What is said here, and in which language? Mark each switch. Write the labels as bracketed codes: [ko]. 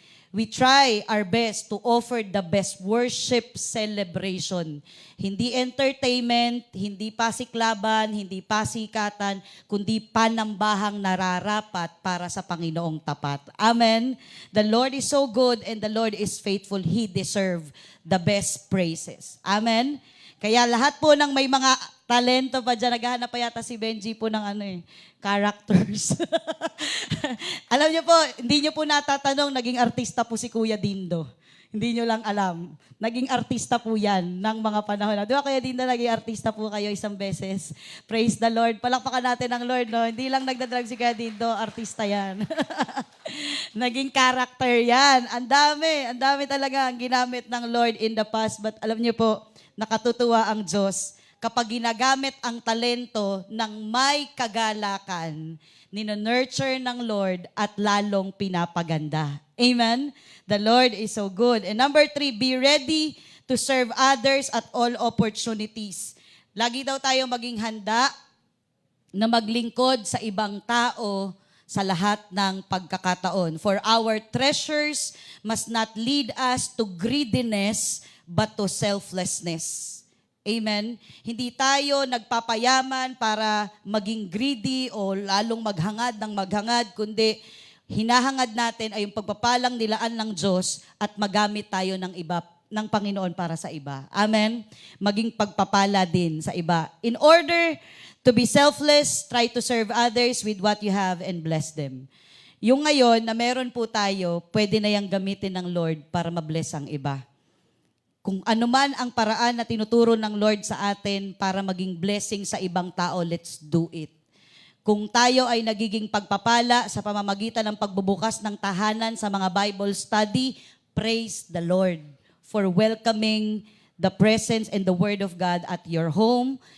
[en] we try our best to offer the best worship celebration. [tl] Hindi entertainment, hindi pasiklaban, hindi pasikatan, kundi panambahang nararapat para sa Panginoong tapat. Amen? [en] The Lord is so good and the Lord is faithful. He deserves the best praises. Amen? [tl] Kaya lahat po ng may mga talento pa dyan, naghahanap pa yata si Benji po ng characters. Alam niyo po, hindi niyo po natatanong, naging artista po si Kuya Dindo. Hindi niyo lang alam. Naging artista po yan ng mga panahon na. Di ba Kuya Dindo, naging artista po kayo isang beses? [en] Praise the Lord. [tl] Palakpakan natin ang Lord, no? Hindi lang nagdadrive si Kuya Dindo, artista yan. Naging character yan. Ang dami talaga ang ginamit ng Lord [en] in the past. [tl] But alam niyo po, nakatutuwa ang Diyos kapag ginagamit ang talento ng may kagalakan, nino-nurture ng Lord at lalong pinapaganda. [en] Amen? The Lord is so good. And number 3, be ready to serve others at all opportunities. [tl] Lagi daw tayo maging handa na maglingkod sa ibang tao sa lahat ng pagkakataon. [en] For our treasures must not lead us to greediness, but to selflessness. Amen? [tl] Hindi tayo nagpapayaman para maging greedy o lalong maghangad ng maghangad, kundi hinahangad natin ay yung pagpapalang nilaan ng Diyos at magamit tayo ng iba, ng Panginoon para sa iba. Amen? Maging pagpapala din sa iba. [en] In order to be selfless, try to serve others with what you have and bless them. [tl] Yung ngayon na meron po tayo, pwede na yung gamitin ng Lord para mabless ang iba. Kung ano man ang paraan na tinuturo ng Lord sa atin para maging blessing sa ibang tao, [en] let's do it. [tl] Kung tayo ay nagiging pagpapala sa pamamagitan ng pagbubukas ng tahanan sa mga Bible study, [en] praise the Lord for welcoming the presence and the Word of God at your home.